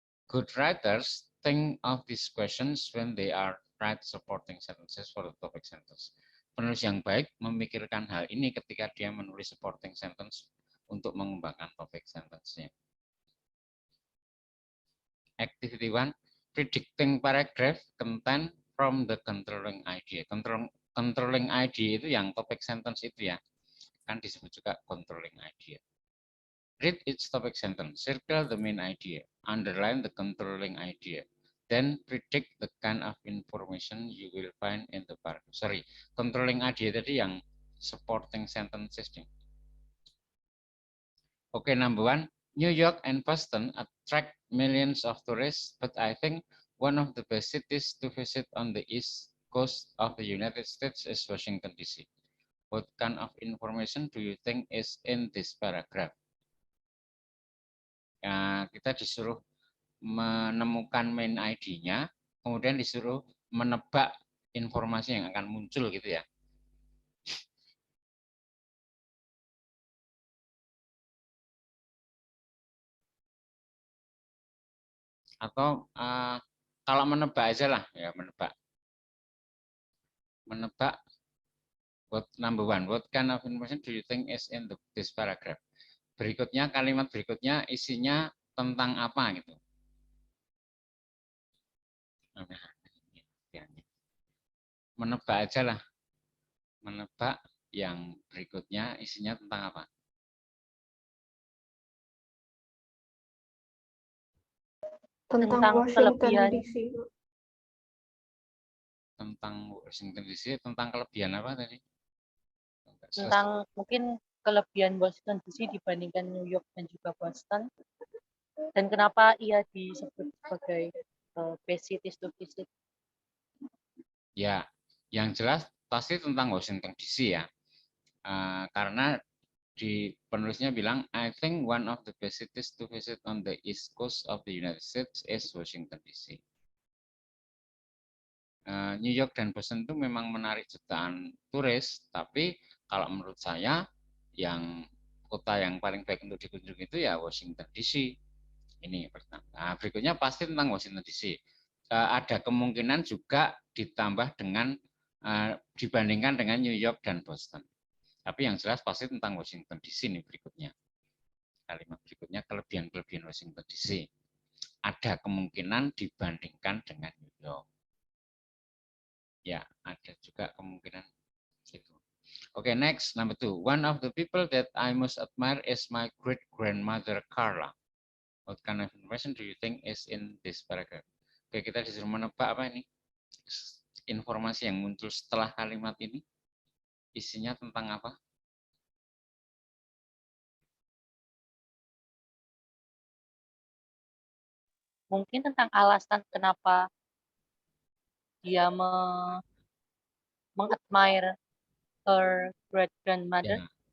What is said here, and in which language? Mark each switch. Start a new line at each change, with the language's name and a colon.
English: Good writers think of these questions when they are write supporting sentences for the topic sentence.
Indonesian: Penulis yang baik memikirkan hal ini ketika dia menulis supporting sentence untuk mengembangkan topik sentence-nya.
English: Activity 1, predicting paragraph content from the controlling idea.
Indonesian: Controlling idea itu yang topik sentence itu ya, kan disebut juga controlling idea.
English: Read each topic sentence, circle the main idea, underline the controlling idea, then predict the kind of information you will find in the paragraph. Sorry, controlling idea
Indonesian: tadi yang
English: supporting sentences. Okay, number 1, New York and Boston attract millions of tourists, but I think one of the best cities to visit on the east coast of the United States is Washington, D.C. What kind of information do you think is in this paragraph?
Indonesian: Ya, kita disuruh menemukan main ID-nya, kemudian disuruh menebak informasi yang akan muncul gitu ya. Atau kalau menebak aja lah, ya menebak. Menebak,
English: what number 1, what kind of information do you think is in this paragraph?
Indonesian: Berikutnya, kalimat berikutnya isinya tentang apa gitu. Menebak aja lah. Menebak yang berikutnya isinya tentang apa? Tentang Washington kelebihan. DC. Tentang Washington DC, tentang kelebihan apa tadi? Tentang mungkin kelebihan Washington DC dibandingkan New York dan juga Boston. Dan kenapa ia disebut sebagai
English: best cities to visit?
Indonesian: Ya, yang jelas pasti tentang Washington DC ya. Karena di penulisnya bilang,
English: I think one of the best cities to visit on the east coast of the United States is Washington DC.
Indonesian: New York dan Boston itu memang menarik jutaan turis, tapi kalau menurut saya yang kota yang paling baik untuk dikunjungi itu ya Washington DC. Ini pertama. Nah, berikutnya pasti tentang Washington DC. Ada kemungkinan juga ditambah dengan dibandingkan dengan New York dan Boston. Tapi yang jelas pasti tentang Washington DC ini berikutnya. Kalimat berikutnya, kelebihan-kelebihan Washington DC. Ada kemungkinan dibandingkan dengan New York. Ya, ada juga kemungkinan itu.
English: Okay, next, number 2. One of the people that I most admire is my great-grandmother Carla. What kind of information do you think is in this paragraph?
Indonesian: Oke, kita disuruh menebak apa ini? Informasi yang muncul setelah kalimat ini. Isinya tentang apa? Mungkin tentang alasan kenapa dia mengadmire
English: her great grandmother.